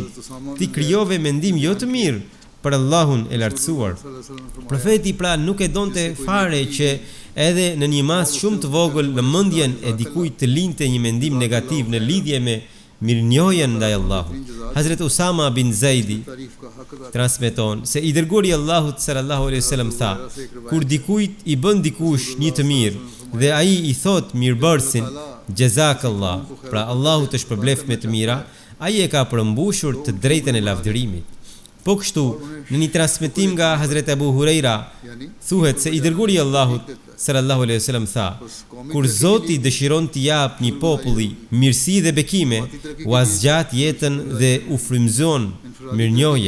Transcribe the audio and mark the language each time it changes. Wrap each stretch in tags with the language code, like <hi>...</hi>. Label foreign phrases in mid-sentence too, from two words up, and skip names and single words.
<sq>Ti krijove mendim jo të mirë për Allahun e lartësuar. Profeti pra nuk e donte fare që edhe në një mas shumë të vogël në mendjen e dikujt të linte një mendim negativ në lidhje me mirënjohjen ndaj Allahut. Hazret Usama bin Zaidi</sq> <ur>تعریف کا حق ادا</ur> <sq>transmeton se i dërguari i Allahut</sq> <ar>صلى الله عليه وسلم</ar> <sq>tha: kur dikujt i bën dikush një të mirë dhe ai i thot mirëbërësin jazakallah, pra Allahu të shpërbleft me të mira, ai e ka përmbushur të drejtën e lavdërimit. Po kështu, në një transmetim nga Hazret Abu Huraira, thuhet se i dërguari i Allahut</sq> <ar>صلى الله عليه وسلم</ar> <sq>tha: kur Zoti dëshiron të jap një populli mirësi dhe bekime, u azgjat jetën dhe u frymëzon mirënjohje.</sq>